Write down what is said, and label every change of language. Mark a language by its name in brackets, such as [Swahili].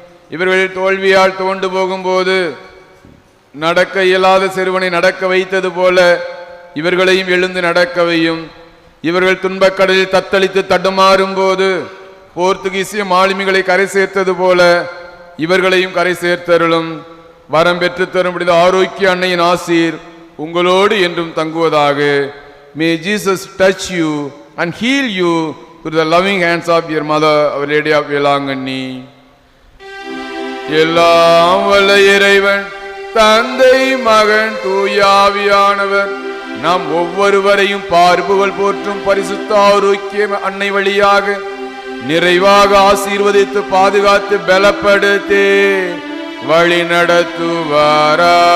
[Tamil] இவர்களின் தோல்வியால் தோண்டு போகும்போது நடக்க இயலாத சிறுவனை நடக்க வைத்தது போல இவர்களையும் எழுந்து நடக்க வையும். இவர்கள் துன்பக்கடலில் தத்தளித்து தடுமாறும் போது போர்த்துகீசிய மாலுமிகளை கரை சேர்த்தது போல இவர்களையும் கரை சேர்த்தருளும். வரம் பெற்று தரும் ஆரோக்கிய அன்னையின் ஆசீர் உங்களோடு என்றும் தங்குவதாக. [English] May Jesus touch you and heal you through the loving hands of your mother, Our Lady of Velanganni. [Tamil] எல்லாம் வல்ல இறைவன் தந்தை மகன் தூயாவியானவர் நம் ஒவ்வொருவரையும் பார்ப்புகள் போற்றும் பரிசுத்த ஆரோக்கிய அன்னை வழியாக நிறைவாக ஆசீர்வதித்து பாதுகாத்து பலப்படுத்தி வழி நடத்துவாராக.